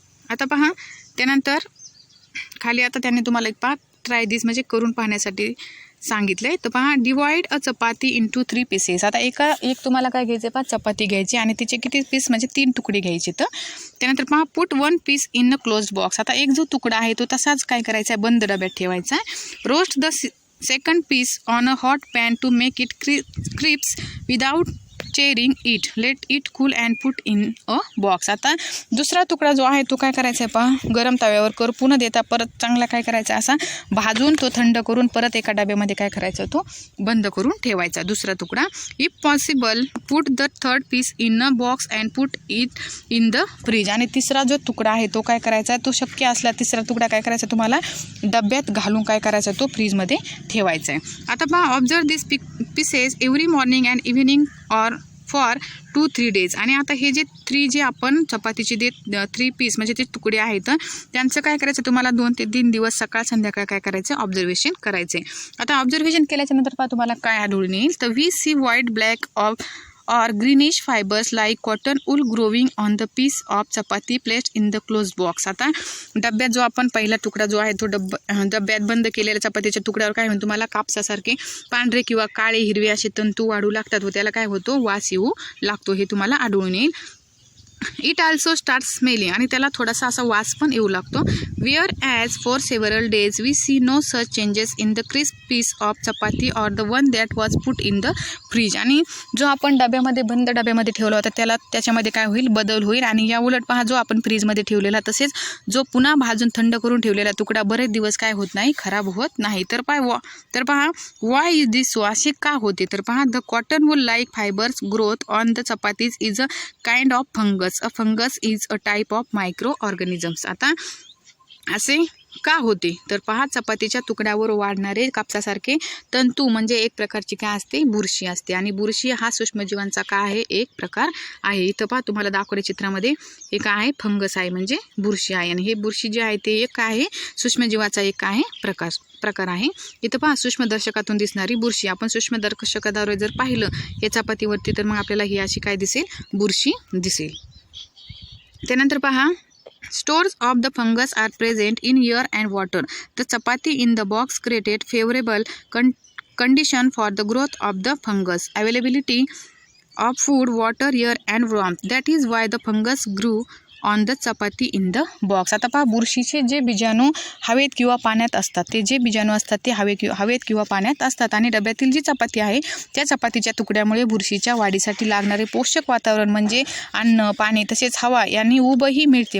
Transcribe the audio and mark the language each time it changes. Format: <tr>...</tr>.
<mr>आता पहा, त्यानंतर खाली आता त्यांनी तुम्हाला एक</mr> <en>try this</en> <mr>म्हणजे करून पाहण्यासाठी सांगितलंय. तर पहा,</mr> <en>Divide a chapati into 3 pieces.</en> <mr>आता एक तुम्हाला काय घ्यायचं पहा, चपाती घ्यायची आणि तिचे किती पीस म्हणजे 3 तुकडे घ्यायचे. तर त्यानंतर पहा,</mr> <en>Put 1 piece in a closed box.</en> <mr>आता एक जो तुकडा आहे तो तसाच काय करायचा आहे, बंद डब्यात ठेवायचा आहे.</mr> <en>Roast the second piece on a hot pan to make it crisp without charring it, let it cool and put in a box.</en> <mr>आता दुसरा तुकडा जो आहे तो काय करायचा आहे पहा, गरम तव्यावर करपू न देता परत चांगला काय करायचा, असा भाजून तो थंड करून परत एका डब्यामध्ये काय करायचा, तो बंद करून ठेवायचा दुसरा तुकडा.</mr> <en>If possible put the third piece in a box and put it in the fridge.</en> <mr>आणि तिसरा जो तुकडा आहे तो काय करायचा, तो शक्य असला तिसरा तुकडा काय करायचा, तुम्हाला डब्यात घालून काय करायचा, तो फ्रीजमध्ये ठेवायचा आहे. आता पहा,</mr> <en>Observe this pieces every morning and evening or for 2-3 days.</en> <mr>आणि आता हे जे 3 जे आपण चपातीचे 3 पीस म्हणजे ते तुकडे आहेत, त्यांचं काय करायचं, तुम्हाला 2 ते 3 दिवस सकाळ संध्याकाळ काय करायचं, ऑब्झर्वेशन करायचे. आता ऑब्झर्वेशन केल्याच्या नंतर पहा तुम्हाला काय आढळून येईल, तर</mr> <en>We see white black off or greenish fibers like cotton wool growing on the piece of chapati placed in the closed box.</en> <mr>आता डब्यात जो आपण पहिला तुकडा जो आहे तो डब्यात बंद केलेल्या चपातीच्या तुकड्यावर काय होईल, तुम्हाला कापसासारखे पांढरे किंवा काळे हिरवे असे तंतू वाढू लागतात व त्याला काय होतो, वास येऊ लागतो, हे तुम्हाला आढळून येईल.</mr> <en>it also start smelling,</en> <mr>आणि त्याला थोडासा असा वास पण येऊ लागतो.</mr> <en>Whereas for several days we see no such changes in the crisp piece of chapati or the one that was put in the fridge.</en> <mr>आणि जो आपण डब्यामध्ये बंद डब्यामध्ये ठेवला होता त्याच्यामध्ये काय होईल, बदल होईल. आणि या उलट पहा, जो आपण फ्रीजमध्ये ठेवलेला तसेच जो पुन्हा भाजून थंड करून ठेवलेला तुकडा बरेच दिवस काय होत नाही, खराब होत नाही. तर पहा</mr> <en>why is this so,</en> <mr>असे का होते, तर पहा</mr> <en>The cotton wool like fibres growth on the chapatis is a kind of fungus. A fungus is a type of microorganisms.</en> <mr>आता असे का होते, तर पहा चपातीच्या तुकड्यावर वाढणारे कापसासारखे तंतू म्हणजे एक प्रकारची काय असते, बुरशी असते. आणि बुरशी हा सूक्ष्मजीवांचा काय आहे, एक प्रकार आहे. इथं पहा तुम्हाला दाखवले चित्रामध्ये, हे काय आहे, फंगस आहे म्हणजे बुरशी आहे. आणि हे बुरशी जे आहे ते एक काय आहे, सूक्ष्मजीवाचा एक काय आहे, प्रकार आहे. इथं पहा सूक्ष्मदर्शकातून दिसणारी बुरशी, आपण सूक्ष्मदर्शकाद्वारे जर पाहिलं या चपातीवरती तर मग आपल्याला ही अशी काय दिसेल, बुरशी दिसेल. त्यानंतर पहा,</mr> <en>stores of the fungus are present in air and water. The chapati in the box created favorable condition for the growth of the fungus. Availability of food, water, air and warmth. That is why the fungus grew on the chapati in the box.</en> <mr>आता पहा, बुरशीचे जे बीजाणू हवेत किंवा पाण्यात असतात, ते जे बीजाणू असतात ते हवेत किंवा पाण्यात असतात. आणि डब्यातील जी चपाती आहे त्या चपातीच्या तुकड्यामुळे बुरशीच्या वाढीसाठी लागणारे पोषक वातावरण म्हणजे अन्न, पाणी तसेच हवा यांनी उबही मिळते.</mr>